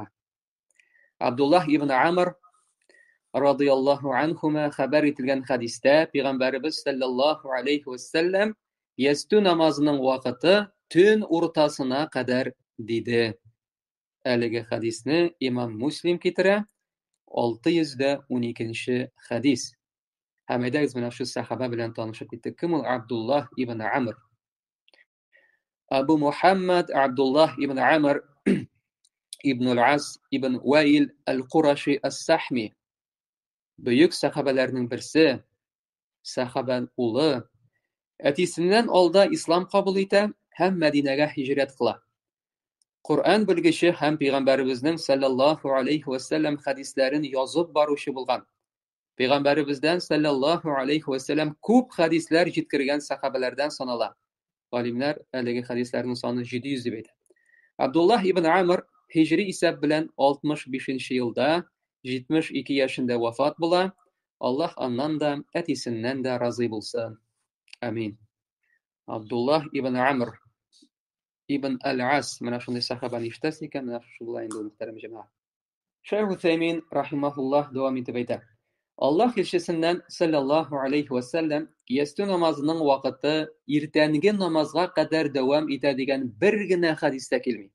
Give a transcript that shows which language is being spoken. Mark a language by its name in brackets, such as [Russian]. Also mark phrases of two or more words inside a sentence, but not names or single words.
[Tatar] Абдуллах ибн Амр [Arabic] رضي الله عنهما [Tatar] хәбәр ителгән хадистә Пәйгамбәрбез [Arabic] صلى الله عليه وسلم [Tatar] ясту намазының вакыты төн уртасына кадәр диде. Әлеге хадисне Имам Муслим китерә, 612 хадис. Һәм әйдәгез менә шу сахаба белән танышып киттек. Кем ул Абдуллах ибн Амр? Абу Мухаммад Абдуллах ибн Амр ибн ал-Ас ибн Ваил ал-Кураши ас-Сахми. Бөек сахабаларның берсе, сахабан улы, әтисеннән алда ислам кабул итә һәм Мәдинәгә һиҗрәт кыла. Коръән белгече һәм Пәйгамбәребезнең [Arabic] صلى الله عليه وسلم [Tatar] хадисләрен язып баручы булган. Пәйгамбәребездән [Arabic] صلى الله عليه وسلم [Tatar] күп хадисләр җиткергән сахабалардан санала. Галимнәр әлеге хадисләрнең саны 700 дип әйтә. Абдуллах ибн Амр һиҗри исәп белән 65 елда 72 яшендә вафат була. Аллаһ аннан да, әтисеннән дә разый булсын. Амин. Абдуллах ибн Амр ибн ал-Ас, менә шундый сахабаны ишетәсез икән, менә шулай инде мөхтәрәм җәмәгать. Шейх Усаймин рахимахуллаһ дәвам итеп әйтә. Аллаһ илчесеннән [Arabic] صلى الله عليه وسلم [Tatar] ясту намазының вакыты иртәнге намазга кадәр дәвам итә дигән бер генә хадистә килми.